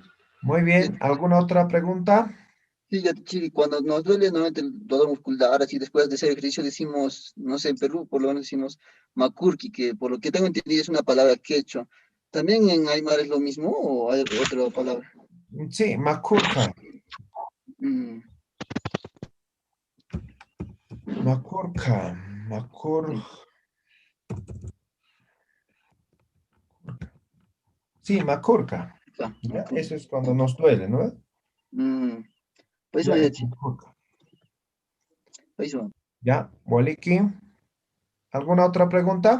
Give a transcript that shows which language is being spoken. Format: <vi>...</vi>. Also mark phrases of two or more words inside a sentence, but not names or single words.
<es>Muy bien, ¿alguna otra pregunta? Sí, Yatichiri, cuando nos duele normalmente el dolor muscular, así después de hacer ejercicio decimos, no sé, en Perú por lo menos decimos macurqui, que por lo que tengo entendido es una palabra quechua. ¿También en Aymara es lo mismo o hay otra palabra? Sí, makurka, Mm, makurka, makur... Sí, makurka. ya, ¿Ya? macurqui. Eso es cuando nos duele, ¿no? Mm, pues Ya, bueno, es Yatichiri, makurka. pues bueno. Ya, Waliki. ¿Alguna otra pregunta?</es>